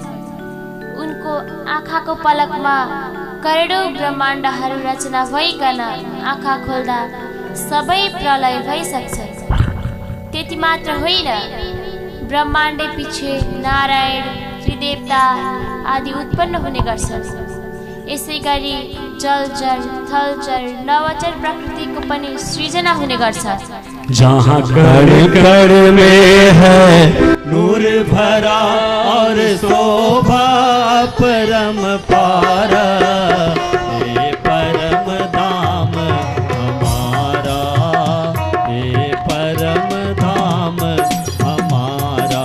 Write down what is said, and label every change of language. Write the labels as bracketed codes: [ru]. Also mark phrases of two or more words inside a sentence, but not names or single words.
[ne] उनको आँखाको पलकमा करोडौँ ब्रह्माण्डहरू रचना भइकन आँखा खोल्दा सबै प्रलय भइसक्छन्। त्यति मात्र होइन, ब्रह्माण्ड पछि नारायण, त्रिदेवता आदि उत्पन्न हुने गर्छन्। यसै गरी जलचर थलचर नवचर प्रकृतिको पनि सृजना हुने गर्छ। [hi] जहाँ कण कण में है नूर भरा और शोभा परम पारा, ये परम धाम हमारा, ये परम धाम हमारा।